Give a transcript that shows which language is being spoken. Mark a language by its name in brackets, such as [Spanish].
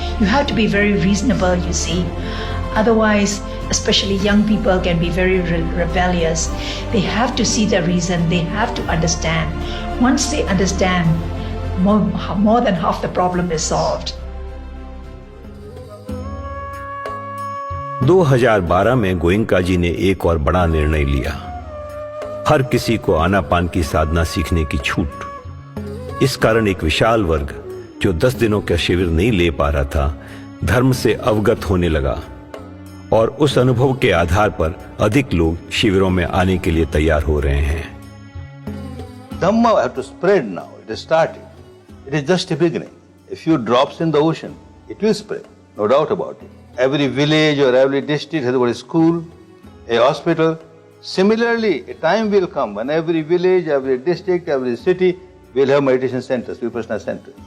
[English] You have to be very reasonable, you see. Otherwise, especially young people can be very rebellious. They have to see the reason, they have to understand. Once they understand, more than half the problem is solved. [Hindi] 2012 में गोयंका जी ने एक और बड़ा निर्णय लिया, हर किसी को आनापान की साधना सीखने की छूट। इस कारण एक विशाल वर्ग जो 10 दिनों का शिविर नहीं ले पा रहा था, धर्म से अवगत होने लगा और उस अनुभव के आधार पर अधिक लोग शिविरों में आने के लिए तैयार हो रहे हैं। [English] Dhamma have to spread now. It has started. It is just a beginning. A few drops in the ocean, it will spread, no doubt about it. Every village or every district has got a school, a hospital. Similarly, a time will come when every village, every district, every city will have meditation centers, Vipassana centers.